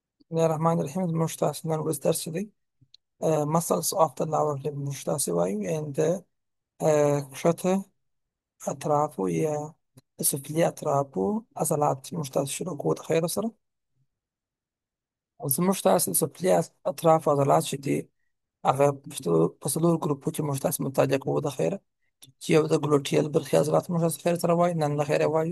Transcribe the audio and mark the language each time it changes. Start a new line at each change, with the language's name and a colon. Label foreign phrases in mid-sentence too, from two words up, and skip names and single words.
Arabic: بسم الله الرحمن الرحیم
Pashto: زموږ تاسو نن ورځ درس دی
English: muscles of the lower limb
Pashto: موږ تاسو وایو and کښته اطرافو یا سفلي اطرافو عضلات موږ تاسو شروع کوو د خیر سره زموږ تاسو سفلي اطراف عضلات چې دي هغه په څلور ګروپو کې موږ تاسو مطالعه کوو د خیره چې یو د ګلوټیل برخې عضلات موږ تاسو خیر سره وایو نن د خیره وایو